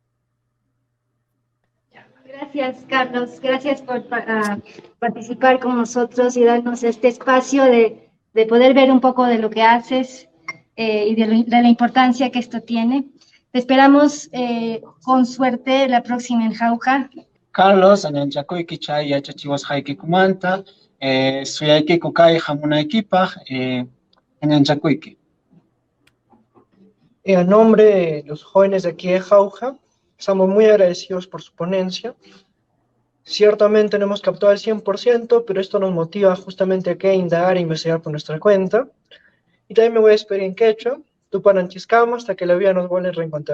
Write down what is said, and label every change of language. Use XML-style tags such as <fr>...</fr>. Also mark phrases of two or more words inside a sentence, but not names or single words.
<es>Gracias, Carlos. Gracias por participar con nosotros y darnos este espacio de poder ver un poco de lo que haces y de la importancia que esto tiene. Te esperamos con suerte la próxima en Jauja. Carlos,</es> <qu>anyanchakuyki chay yachachiwasqaykikumanta, suyaykiku kay hamunaykipaq, anyanchakuyki.</qu> <es>En nombre de los jóvenes de aquí de Jauja, estamos muy agradecidos por su ponencia. Ciertamente no hemos captado el 100%, pero esto nos motiva justamente a indagar e investigar por nuestra cuenta. Y también me voy a despedir en quechua, Tupananchizcama, hasta que la vida nos vuelva a reencontrar.</es>